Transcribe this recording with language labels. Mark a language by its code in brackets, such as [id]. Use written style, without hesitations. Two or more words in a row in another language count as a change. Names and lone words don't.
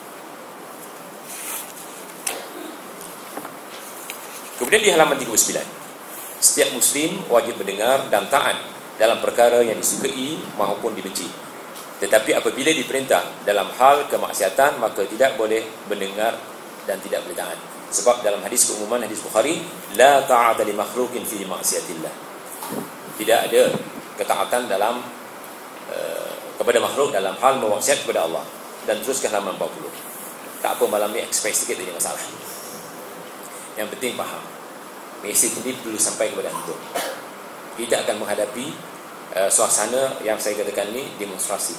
[ms] Kemudian di halaman 39, setiap muslim wajib mendengar dan taat dalam perkara yang disukai maupun dibenci. Tetapi apabila diperintah dalam hal kemaksiatan, maka tidak boleh mendengar dan tidak boleh taat. Sebab dalam hadis keumuman, hadis Bukhari, [ar] لا طاعة لمخلوق في معصية الله. [ms] Tidak ada ketaatan dalam kepada makhluk dalam hal memaksiat kepada Allah. Dan teruskan halaman 40. Tak apa, malam ni expect sikit tadi masalah. Yang penting faham. Mesej ini perlu sampai kepada antum. Kita akan menghadapi suasana yang saya katakan ni demonstrasi.